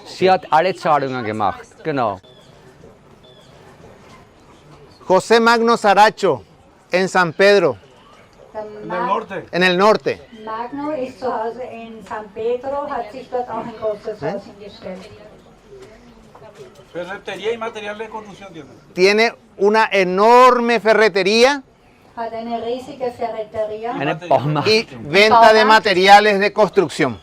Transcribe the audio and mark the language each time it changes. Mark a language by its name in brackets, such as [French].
[German] Sie hat alle Zahlungen gemacht. Genau. [Spanish] José Magno Saracho en San Pedro, [German] Der [Spanish] En el norte. en el norte. [German] Magno ist zu Hause in San Pedro, hat sich dort auch ein großes Haus hingestellt. [Spanish] Ferretería y material de construcción tiene. Tiene una enorme ferretería [German] Hat eine riesige Ferreteria Eine Baumarkt. [Spanish] y venta de materiales de construcción.